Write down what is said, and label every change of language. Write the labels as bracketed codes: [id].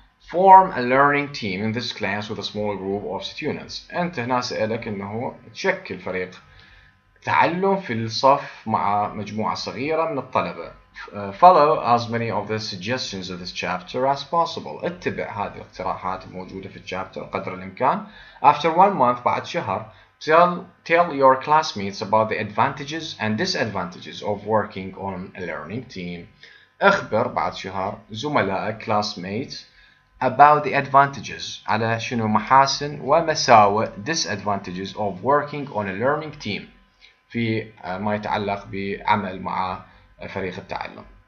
[en] Form a learning team in this class with a small group of students. [ar] أنت هنا سألك أنه تشكل فريق تعلم في الصف مع مجموعة صغيرة من الطلبة. [en] Follow as many of the suggestions of this chapter as possible. [ar] اتبع هذه الاقتراحات الموجودة في الشابتر قدر الإمكان. [en] After 1 month [ar] بعد شهر [en] tell your classmates about the advantages and disadvantages of working on a learning team. [ar] اخبر بعد شهر زملائك [en] classmates about the advantages [ar] على شنو محاسن ومساوئ [en] disadvantages of working on a learning team [ar] في ما يتعلق بعمل مع فريق التعلم.